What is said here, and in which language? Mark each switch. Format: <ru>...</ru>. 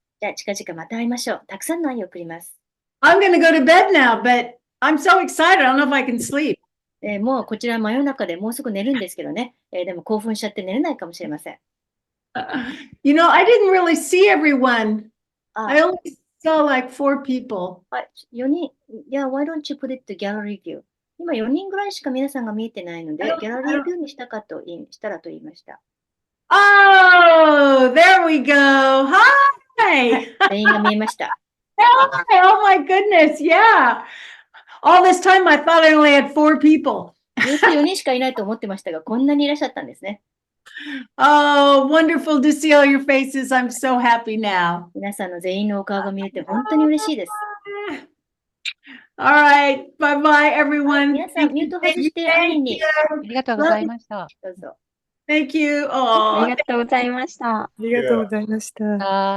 <ja>じゃあ近々また会いましょう。たくさんの愛を送ります。</ja> <en>I'm going to go to bed now, but I'm so excited. I don't know if I can sleep.</en> <ja>もうこちら真夜中でもうすぐ寝るんですけどね。でも興奮しちゃって寝れないかもしれません。</ja> <en>You know, I didn't really see everyone. あ I only saw like 4 people.</en> <ja>4人、</ja> <en>why don't you put it to gallery view?</en> <ja>今4人ぐらいしか皆さんが見えてないので、ギャラリービューにしたらと言いました。</ja> <en>Oh, there we go. Hi.</en> <ja>全員が見えました。</ja> <en>Oh my goodness. Yeah. All this time I thought I only had 4 people.</en> <ja>ずっと4人しかいないと思ってましたが、こんなにいらっしゃったんですね。</ja> <en>Oh, wonderful to see all your faces. I'm so happy now.</en> <ja>皆さんの全員のお顔が見れて本当に嬉しいです。</ja> <en>All right. Bye bye, everyone.</en> <ja>皆さん、ミュート外してアニーにありがとうございました。どうぞ。</ja> <en>Thank you. あ Oh,</en> <ja>りがとうございました。ありがとうございました。あ</ja>